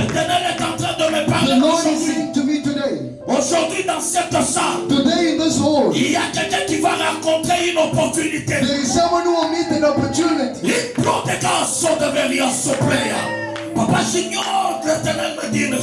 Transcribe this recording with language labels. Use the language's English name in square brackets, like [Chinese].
[French] L'Éternel est en train de me [English] The [French] parler [English] Lord is [French] aujourd'hui. [English] saying to me today, [French] Aujourd'hui dans cette salle, [English] today in this hall, [French] il y a quelqu'un qui va rencontrer une opportunité. [English] there is someone who will meet an opportunity. [French] Il prend des gars sont devenus soupler. Papa Junior, l'Éternel me dit une chose.